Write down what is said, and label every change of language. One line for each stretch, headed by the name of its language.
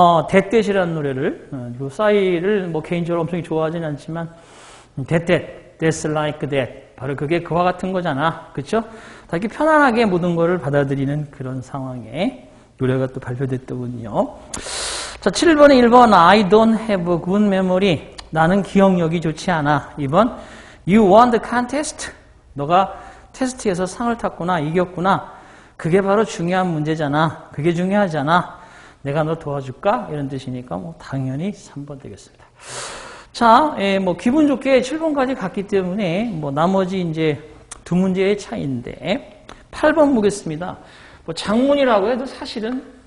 Korean: 대댓이라는 노래를 그 싸이를 뭐 개인적으로 엄청 좋아하진 않지만 대댓,
English: that's like that.
Korean: 바로 그게 그와 같은 거잖아. 그렇죠? 다 이렇게 편안하게 모든 것을 받아들이는 그런 상황에 노래가 또 발표됐더군요. 자, 7번에 1번
English: I don't have a good memory.
Korean: 나는 기억력이 좋지 않아. 2번
English: You won the contest.
Korean: 너가 테스트에서 상을 탔구나. 이겼구나. 그게 바로 중요한 문제잖아. 그게 중요하잖아. 내가 너 도와줄까? 이런 뜻이니까 뭐 당연히 3번 되겠습니다. 자, 뭐 기분 좋게 7번까지 갔기 때문에 뭐 나머지 이제 두 문제의 차이인데 8번 보겠습니다. 뭐 장문이라고 해도 사실은